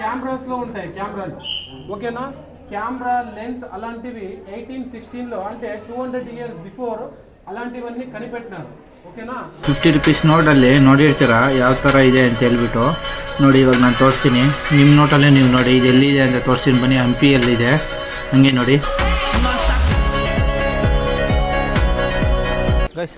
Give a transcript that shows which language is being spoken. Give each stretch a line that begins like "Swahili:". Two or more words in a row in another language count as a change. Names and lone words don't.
Telugu: కెమెరాస్లో ఉంటాయి కెమెరాలు, ఓకేనా.
English: camera lens
Telugu: అలాంటివి 1816లో అంటే 200
English: years before
Telugu: అలాంటివన్నీ కనిపెట్టినారు, ఓకేనా.
Kannada: 50 ರೂಪೀಸ್ ನೋಟಲ್ಲಿ ನೋಡಿರ್ತೀರ ಯಾವ ಥರ ಇದೆ ಅಂತ ಹೇಳ್ಬಿಟ್ಟು. ನೋಡಿ ಇವಾಗ ನಾನು ತೋರಿಸ್ತೀನಿ, ನಿಮ್ಮ ನೋಟಲ್ಲೇ ನೀವು ನೋಡಿ ಇದು ಎಲ್ಲಿದೆ ಅಂತ ತೋರಿಸ್ತೀನಿ ಬನ್ನಿ. ಹಂಪಿಯಲ್ಲಿದೆ, ಹಂಗೆ ನೋಡಿ ಗೈಸ್.